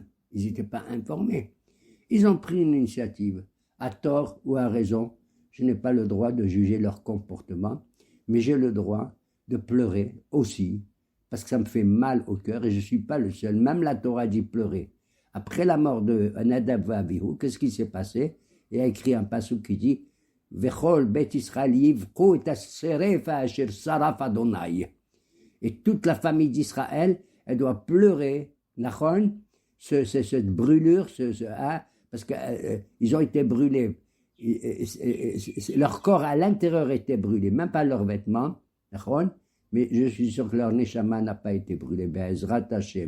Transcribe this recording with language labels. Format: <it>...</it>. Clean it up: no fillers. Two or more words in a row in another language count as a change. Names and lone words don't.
<fr>Ils n'étaient pas informés. Ils ont pris une initiative, à tort ou à raison. Je n'ai pas le droit de juger leur comportement, mais j'ai le droit de pleurer aussi, parce que ça me fait mal au cœur et je ne suis pas le seul. Même la Torah dit pleurer. Après la mort de Nadav et Avihu, qu'est-ce qui s'est passé? Il a écrit un passage qui dit</fr> <he>וכל בית ישראל יבכו את השרפה אשר שרף אדני.</he> <fr>Et toute la famille d'Israël, elle doit pleurer, Nachon, cette brûlure, parce qu'ils ont été brûlés. Leur corps à l'intérieur était brûlé, même pas leurs vêtements, Nachon, mais je suis sûr que leur neshama n'a pas été brûlé,</fr> <he>בעזרת השם.</he>